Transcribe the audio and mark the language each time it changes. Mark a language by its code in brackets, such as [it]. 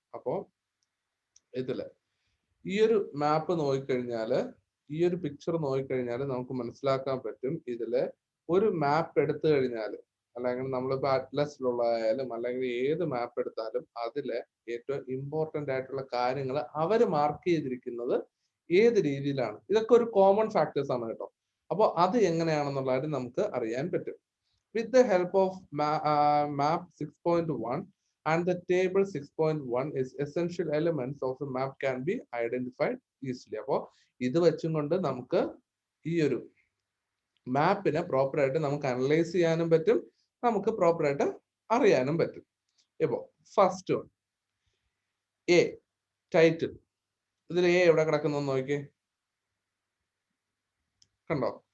[ml] അപ്പോൾ ഇതില് ഈ ഒരു മാപ്പ് നോക്കിക്കഴിഞ്ഞാൽ, ഈ ഒരു പിക്ചർ നോക്കിക്കഴിഞ്ഞാൽ നമുക്ക് മനസ്സിലാക്കാൻ പറ്റും ഇതില് ഒരു മാപ്പ് എടുത്തു കഴിഞ്ഞാൽ, അല്ലെങ്കിൽ നമ്മളിപ്പോൾ അറ്റ്ലസിലുള്ളതായാലും അല്ലെങ്കിൽ ഏത് മാപ്പ് എടുത്താലും അതിലെ ഏറ്റവും ഇമ്പോർട്ടന്റ് ആയിട്ടുള്ള കാര്യങ്ങൾ അവർ മാർക്ക് ചെയ്തിരിക്കുന്നത് ഏത് രീതിയിലാണ്. ഇതൊക്കെ ഒരു കോമൺ ഫാക്ടേഴ്സ് ആണ് കേട്ടോ. അപ്പോൾ അത് എങ്ങനെയാണെന്നുള്ളത് നമുക്ക് അറിയാൻ പറ്റും. [en] With the help of map 6.1 and the table 6.1 is essential elements of the map can be identified easily. [ml] അപ്പോൾ ഇത് വെച്ചും കൊണ്ട് നമുക്ക് ഈ ഒരു മാപ്പിനെ പ്രോപ്പർ ആയിട്ട് നമുക്ക് അനലൈസ് ചെയ്യാനും പറ്റും, നമുക്ക് പ്രോപ്പർ ആയിട്ട് അറിയാനും പറ്റും. ഇപ്പോൾ ഫസ്റ്റ് വൺ എ, ടൈറ്റിൽ. ഇതിൽ എ എവിടെ കിടക്കുന്നു നോക്കിയേ, കണ്ടോ?